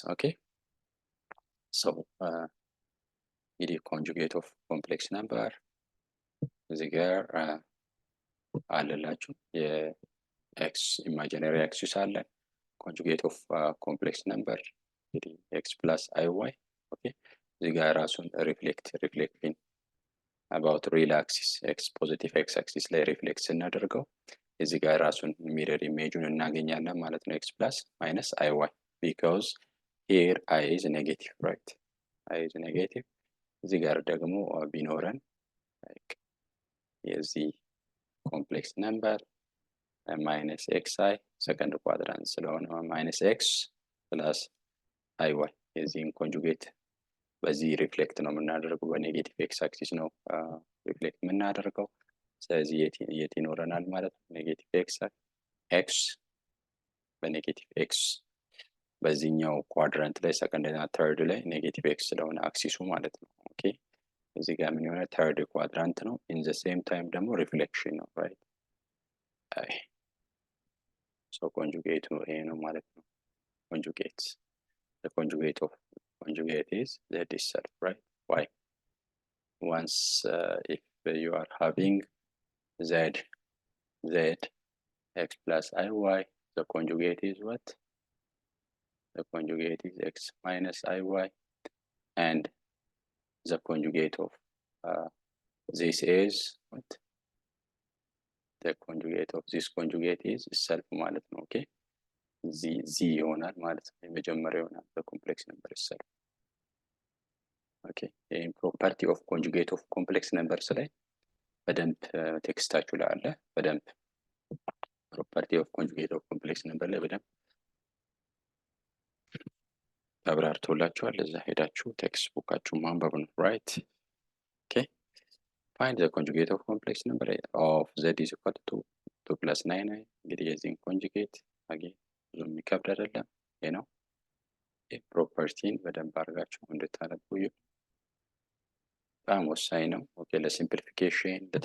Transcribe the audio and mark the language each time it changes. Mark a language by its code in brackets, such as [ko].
[en] Okay, so it is conjugate of complex number [am] እዚህ ጋር አለላችሁ [en] የx imaginary axis አለ conjugate of complex number እንግዲህ x plus iy okay [am] እዚህ ጋር ራሱን [en] reflecting about real axis x positive x axis ላይ ሪፍሌክት [am] ስናደርገው እዚህ ጋር ራሱን [en] ሚረር ኢሜጁን [am] እናገኛለን ማለት ነው [en] x plus minus iy because here I is negative, right? I is negative. [am] እዚህ ጋር ደግሞ ቢኖረን like የዚህ ኮምፕሌክስ ነምበር minus xi ሰከንድ ኳድራንት ስለሆነ minus x plus iy የዚህን ኮንጁጌት በዚህ ሪፍሌክት ነው የምናደርገው በኔጌቲቭ x አክሲስ ነው ሪፍሌክት የምናደርገው። ስለዚህ የት ይኖረናል ማለት ነው ኔጌቲቭ x በኔጌቲቭ x በዚህኛው ኳድራንት ላይ ሰከንድ እና ተርድ ላይ ኔጌቲቭ x ስለሆነ አክሲሱ ማለት ነው። ኦኬ እዚህ ጋር ምን ይሆናል ተርድ ኳድራንት ነው ኢን ዘ ሴም ታይም ደግሞ ሪፍሌክሽን ነው ራይት አይ ሶ ኮንጁጌት ነው ይሄ ነው ማለት ነው ኮንጁጌት [en] the conjugate of conjugate is z itself, right? Why? Once if you are having z x plus iy, the conjugate is what? The conjugate is x minus iy, and the conjugate of this is what? The conjugate of this conjugate is itself ማለት ነው። okay z [am] ይሆናል ማለት ነው የመጀመሪያው ይሆናል [en] በኮምፕሌክስ ነምበር itself። okay in property of conjugate of complex numbers ላይ [am] በደንብ ቴክስታችሁ ላይ አለ። በደንብ ፕሮፐርቲ ኦፍ ኮንጁጌት ኦፍ ኮምፕሌክስ ነምበር ላይ በደንብ ተብራርቶላችኋል። እዛ ሄዳችሁ ቴክስት ቡካችሁ ማንበብ ነው። ራይት ኦኬ። [en] ፋይንድ ዘ ኮንጁጌት ኦፍ ኮምፕሌክስ ነምበር ኦፍ ዘድ ኢዝ ኢኳል ቱ 2 + 9። [am] እንግዲህ የዚህን ኮንጁጌት ብዙ የሚከብድ አይደለም። ይሄ ነው። ፕሮፐርቲን በደንብ አድርጋችሁ እንድታነቡ በጣም ወሳኝ ነው። ኦኬ ለሲምፕሊፊኬሽን